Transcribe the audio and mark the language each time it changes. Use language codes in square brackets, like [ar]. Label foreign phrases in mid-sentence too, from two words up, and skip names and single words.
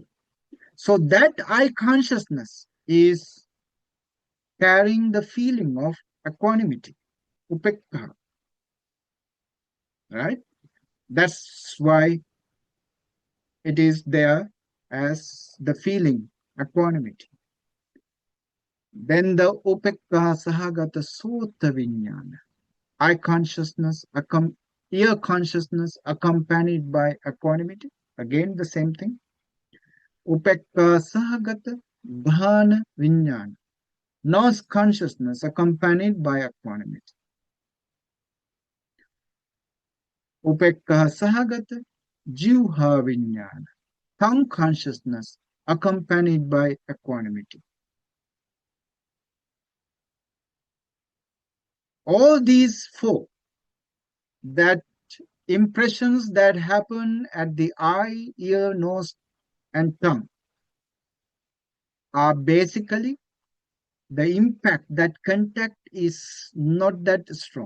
[en] So that eye consciousness is carrying the feeling of equanimity, upekka, right? That's why it is there as the feeling, equanimity. [pi] Then the upekka sahagata sota vinyana, [en] eye consciousness, ear consciousness accompanied by equanimity. Again, the same thing. [pi] Upekka sahagata dhana vinyana, [en] nose consciousness accompanied by equanimity. [pi] Upekka sahagata jivha vinyana, [en] tongue consciousness accompanied by equanimity. All these 4, that impressions that happen at the eye, ear, nose, and tongue are basically the impact, that contact is not that strong.